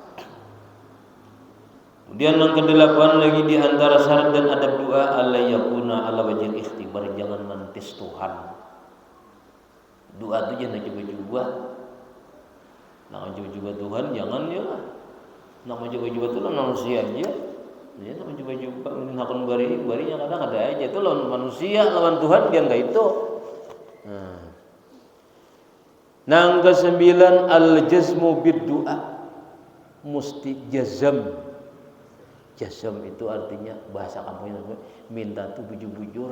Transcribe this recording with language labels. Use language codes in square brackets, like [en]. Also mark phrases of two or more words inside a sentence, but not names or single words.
[id] Kemudian yang ke-8 lagi di antara syarat dan adab doa [ar] ألا يكون على وجه الاختبار, [id] jangan mentes Tuhan. Doa itu jangan coba-coba. Nah, coba-coba Tuhan jangan ya. [bjn] Nak coba-coba itu lawan manusia aja. Ya, nak coba-coba menakon barinya kadang ada aja itu lawan manusia, lawan Tuhan dia enggak itu. [id] Nah, ke-9 [ar] الجزم بالدعاء. [id] Mesti jazam. [bjn] Jazam itu artinya bahasa kampungnya minta tuh bujur-bujur.